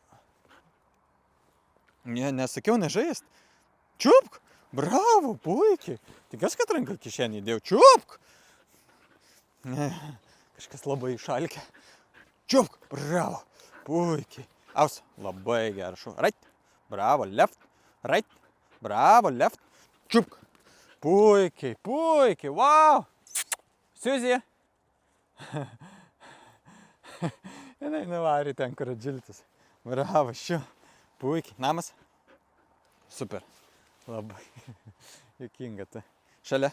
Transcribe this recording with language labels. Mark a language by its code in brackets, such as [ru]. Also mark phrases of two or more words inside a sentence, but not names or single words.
[lt] Nesakiau nežaist. Čiupk. Bravo, puikiai. Tikiuosi, kad ranką kišenį įdėjau. Čiupk. Kažkas labai išalkė. Čiupk. Bravo. Puikiai. Aus. Labai geras šuo. [en] Right. Bravo. Left. Right. Bravo. Left. [lt] Čiupk. Puikiai. Wow. Siuzi. Jinai nevarė ten, kur atžiltis. Bravo, šuo. Puikiai. Namas. Super. Labai juokinga tai. Šalia.